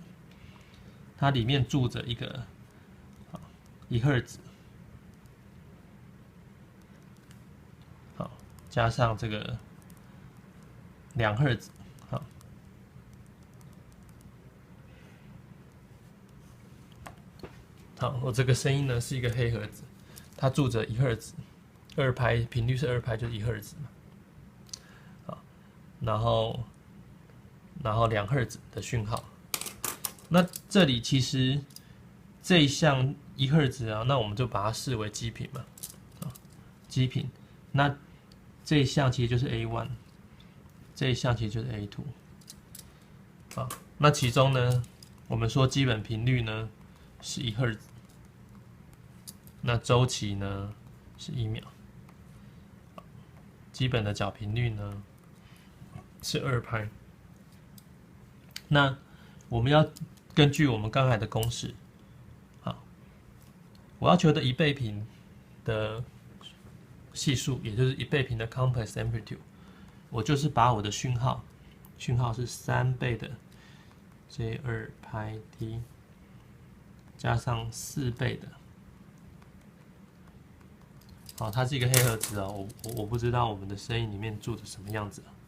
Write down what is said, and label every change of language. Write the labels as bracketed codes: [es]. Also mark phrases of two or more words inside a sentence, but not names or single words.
[zh] 它裡面住着一個1赫茲，好，加上這個2赫茲，好，我這個聲音呢是一個黑盒子，它住着1赫茲，2拍頻率是2拍，就是1赫茲嘛，好，然後2赫茲的訊號。那這裡其實這一項1赫茲啊，那我們就把它視為基頻嘛，基頻。那這一項其實就是 A1， 這一項其實就是 A2。好，那其中呢， 我們說基本頻率呢是1赫茲，那週期呢是1秒，基本的角頻率呢是2拍。那我們要根據我們剛才的公式，好，我要求的1倍頻的係數，也就是1倍頻的 [en] complex amplitude， [zh] 我就是把我的讯號是3倍的 J2 派 T 加上4倍的，好，它是一個黑盒子哦，我不知道我们的聲音裡面住着什麼樣子。